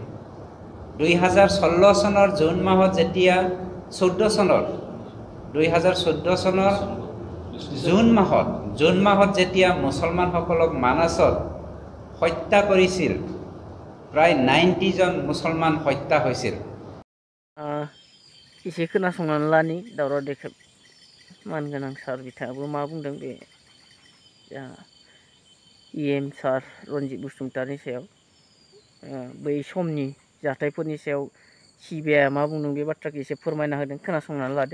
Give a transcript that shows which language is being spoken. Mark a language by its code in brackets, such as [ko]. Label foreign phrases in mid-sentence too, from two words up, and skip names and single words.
[as] 2016 চনৰ জুন মাহত যেতিয়া 2014 চনৰ জুন মাহত যেতিয়া মুছলমানসকলক মানাছত হত্যা কৰিছিল প্ৰায় 90 জন মুছলমান হত্যা হৈছিল। [brx] एसे खोनासंनानै लानि दावराव देखाय मानगोनां सार बिथाङाबो मा बुंदों बे EM सार रनजित बसुमतारिनि सायाव बै समनि जाथायफोरनि सायाव CBI मा बुंदों बे बाथ्राखौ एसे फोरमायना होदों खोनासंनानै लादो।